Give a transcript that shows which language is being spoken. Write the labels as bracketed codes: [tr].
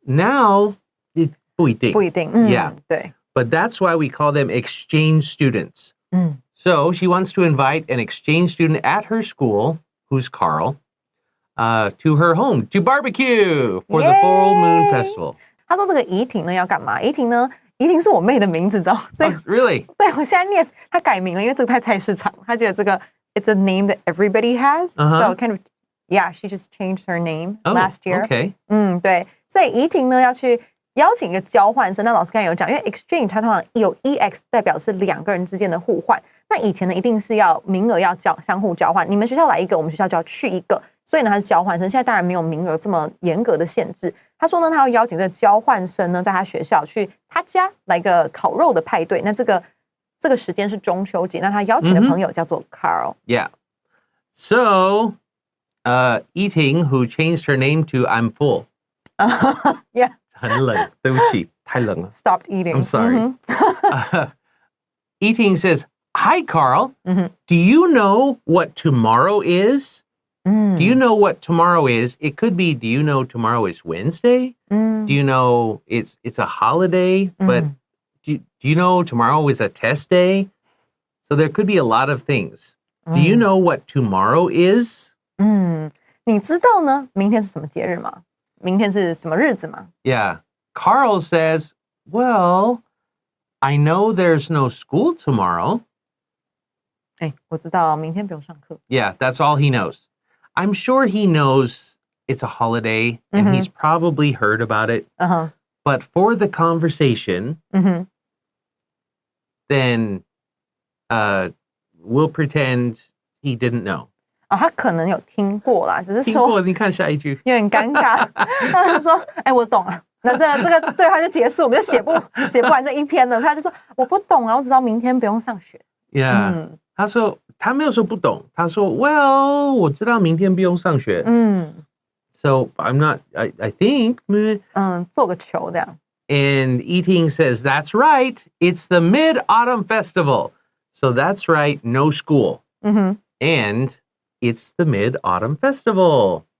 [zh] Now, 不一定. 不一定. [en] Yeah. [zh] 对. [en] But that's why we call them exchange students. So she wants to invite an exchange student at her school, who's Carl, to her home to barbecue for the full moon festival. [zh] 他说这个怡婷呢要干嘛？怡婷呢怡婷是我妹的名字，知道吗？所以 [en] really? [zh] 对我现在念，她改名了，因为这个太菜市场，她觉得这个 [en] it's a name that everybody has, so kind of yeah, she just changed her name last year. Okay. [zh] 对，所以怡婷呢要去邀请一个交换生，那老师刚才有讲，因为 exchange 它通常有 ex 代表是两个人之间的互换，那以前呢一定是要名额要相互交换，你们学校来一个，我们学校就要去一个，所以呢他是交换生，现在当然没有名额这么严格的限制。他说呢，他要邀请这个交换生呢，在他学校去他家来个烤肉的派对，那这个时间是中秋节，那他邀请的朋友叫做 Carl. [en] Yeah. So, Eating, who changed her name to I'm full. Yeah. [zh] 很冷，对不起，太冷了。 [en] Stopped eating. I'm sorry. Eating says, Hi, Carl. Do you know what tomorrow is? Do you know what tomorrow is? It could be, do you know tomorrow is Wednesday? Do you know it's a holiday? But do you know tomorrow is a test day? So there could be a lot of things. Do you know what tomorrow is? [zh] 你知道呢明天是什么节日吗？明天是什么日子吗？ [en] Yeah. Carl says, well, I know there's no school tomorrow. 我知道明天不用上课。 Yeah, that's all he knows. I'm sure he knows it's a holiday and he's probably heard about it. But for the conversation, then we'll pretend he didn't know. [zh] 他可能有听过啦，只是说听过，你看下一句。有点尴尬。他说：“我懂了。” 那这个对话就结束，我们就写不完这一篇了。他就说：“我不懂啊，我只知道明天不用上学。” [en] Yeah. [zh] 他说他没有说不懂，他说 Well, 我知道明天不用上学。 [en] So I'm not. I think. [zh] 做个球这样。 [en] And Eating says that's right. It's the Mid-Autumn Festival. So that's right. No school. And it's the Mid-Autumn Festival.